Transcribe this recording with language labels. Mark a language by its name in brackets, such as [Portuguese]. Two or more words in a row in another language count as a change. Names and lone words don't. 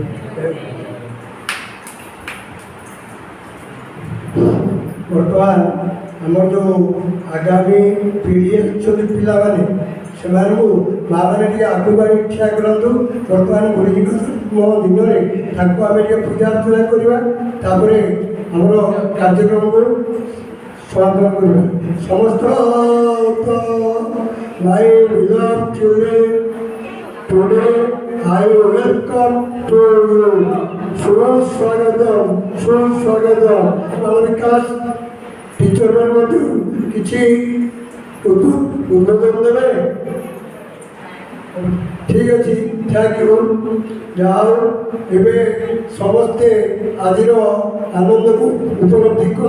[Odia] ବର୍ତ୍ତମାନ ଆମର ଯେଉଁ ଆଗାମୀ ପିଢ଼ି ଅଛନ୍ତି ପିଲାମାନେ ସେମାନଙ୍କୁ ମାଆମାନେ ଟିକେ ଆଗକୁ ଆଣି ଠିଆ କରନ୍ତୁ। ବର୍ତ୍ତମାନ ଗୁରୁଜୀଙ୍କ ଦିନରେ ତାଙ୍କୁ ଆମେ ଟିକେ ପୂଜା ଅର୍ଚ୍ଚନା କରିବା, ତାପରେ ଆମର କାର୍ଯ୍ୟକ୍ରମକୁ ସମାପନ କରିବା। [English] ସମସ୍ତ my beloved children, today I welcome to you. [Odia] ସୁସ୍ୱାଗତ। ଆମ ବିକାଶ ଟିଚରମାନେ ମଧ୍ୟ କିଛି ଉଦ୍ବୋଧନ ଦେବେ। ଠିକ୍ ଅଛି, [English] thank you. [Odia] ଯାହା ହଉ ଏବେ ସମସ୍ତେ ଆଜିର ଆନନ୍ଦକୁ ଉପଲବ୍ଧି କଲେ।